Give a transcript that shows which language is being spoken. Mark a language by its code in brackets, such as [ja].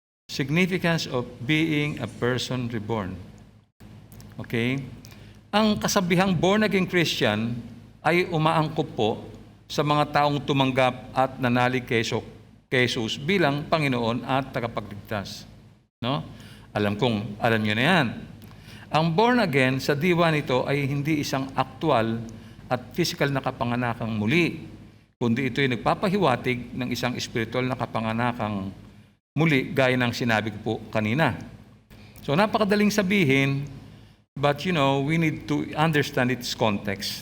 [en] Significance of being a person reborn. Okay? [tl] Ang kasabihang born-again Christian ay umaangkop po sa mga taong tumanggap at nanalig kay Jesus bilang Panginoon at tagapagligtas. No? Alam niyo na yan. Ang born again sa diwa nito ay hindi isang aktual at physical na kapanganakang muli, kundi ito ay nagpapahiwatig ng isang spiritual na kapanganakang muli gaya ng sinabi ko po kanina. So napakadaling sabihin, [en] but we need to understand its context.